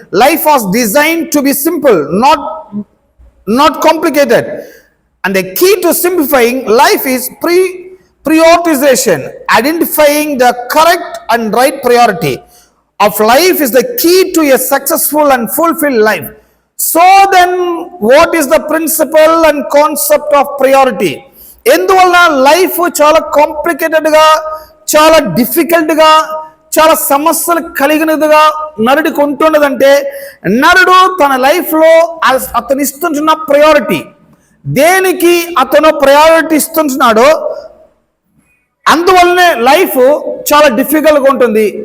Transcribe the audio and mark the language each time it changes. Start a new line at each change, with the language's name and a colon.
English: Life was design to be simple, not complicated. And the key to simplifying life is prioritization. Identifying the correct and right priority of life is the key to a successful and fulfilled life. So then, what is the principle and concept of priority?
Telugu: ఎందువల్ల life చాలా కాంప్లికేటెడ్గా, చాలా డిఫికల్ట్గా, చాలా సమస్యలు కలిగినదిగా నరుడికి ఉంటున్నదంటే, నరుడు తన లైఫ్లో అతను ఇస్తుంటున్న ప్రయారిటీ, దేనికి అతను ప్రయారిటీ ఇస్తుంటున్నాడో అందువల్లనే లైఫ్ చాలా డిఫికల్ట్గా ఉంటుంది.